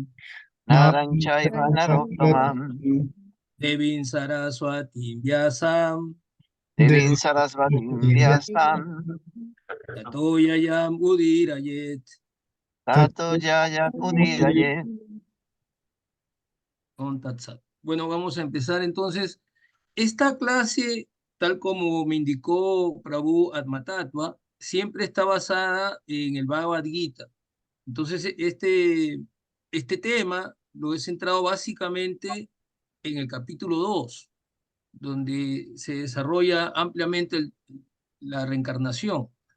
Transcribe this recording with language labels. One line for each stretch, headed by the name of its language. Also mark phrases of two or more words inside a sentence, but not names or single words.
Sanskrit: नरं चैव नरोत्तमम्. देवीं सरस्वती व्यासं. देवीं सरस्वतीं व्यासं. ततो जयम् उदीरयेत्. ततो जय उदीरयेत्. ॐ तत् सत्.
Spanish: Bueno, vamos a empezar entonces. Esta clase, tal como me indicó Prabhu Atmatattva, siempre está basada en el Bhagavad Gita. Entonces, este tema lo he centrado básicamente en el capítulo 2, donde se desarrolla ampliamente la reencarnación.